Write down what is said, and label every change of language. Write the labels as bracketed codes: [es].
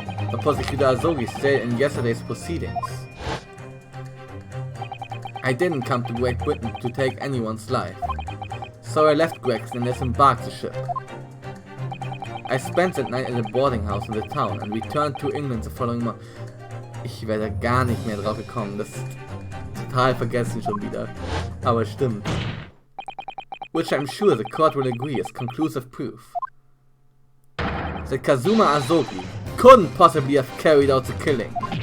[en] But Prosecutor Asogi stated in yesterday's proceedings, I didn't come to Great Britain to take anyone's life. So I left Greg's and disembarked the ship. I spent that night at a boarding house in the town and returned to England the following month. [de] Ich werde gar nicht mehr drauf gekommen, das ist total vergessen schon wieder. Aber stimmt. [en] Which I'm sure the court will agree is conclusive proof. That Kazuma Asogi couldn't possibly have carried out the killing.